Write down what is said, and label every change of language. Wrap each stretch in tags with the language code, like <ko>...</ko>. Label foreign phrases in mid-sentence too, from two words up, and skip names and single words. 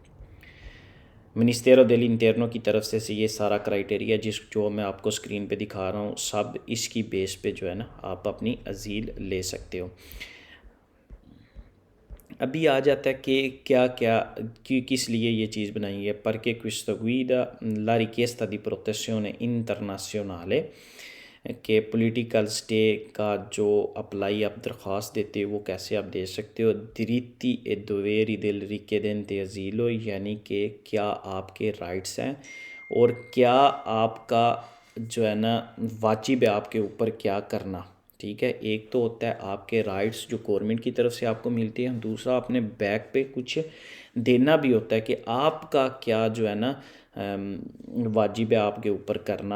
<hi>मिनिस्टेरो देल इंटरनो की तरफ से ये सारा क्राइटेरिया जो मैं आपको स्क्रीन पे दिखा रहा हूँ, सब इसकी बेस पे जो है ना आप अपनी अजील ले सकते हो। अभी आ जाता है कि क्या क्या किस लिए ये चीज़ बनाई है।</hi> <it>perché questo guida la richiesta di protezione internazionale</it> <hi>के पॉलिटिकल स्टे का जो अप्लाई आप दरख्वास्त देते हो वो कैसे आप दे सकते हो।</hi> <it>diritti e doveri del richiedente asilo,</it> <hi>यानी कि क्या आपके राइट्स हैं और क्या आपका जो है ना वाजिब है आपके ऊपर क्या करना। ठीक है, एक तो होता है आपके राइट्स जो गवर्नमेंट की तरफ से आपको मिलती है, दूसरा अपने बैक पे कुछ देना भी होता है कि आपका क्या जो है ना वाजिब है आपके ऊपर करना।</hi>